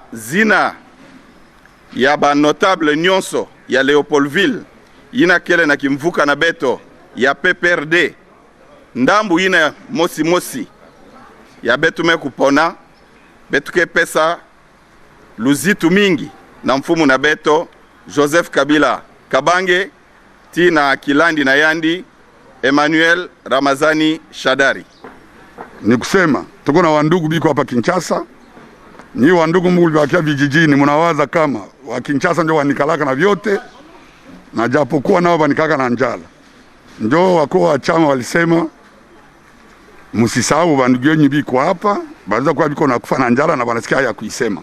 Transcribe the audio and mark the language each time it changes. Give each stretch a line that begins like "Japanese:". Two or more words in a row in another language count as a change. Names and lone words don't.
Kongo: zina ya ba notable nyonso ya Leopoldville ina kele na kimvuka na beto ya PPRD ndambu ina mosi ya betu mekupona betu ke pesa luzitu mingi na mfumu na beto Joseph Kabila Kabange tina Kilandi na Yandi Emmanuel Ramazani Shadari.
Swahili: Ni kusema tuko na wandugu biko hapa Kinshasa. Ni wandugu mbuli wakia vijijini, munawaza kama wa Kinshasa ndio wanikalaka na vyote, na japokuwa nao wanikaka na njala. Ndio wakuu wa chama walisema msisahau wandugu wenyu biko hapa, baada kwa biko na kufa na njala na wanasikia haya kuisema.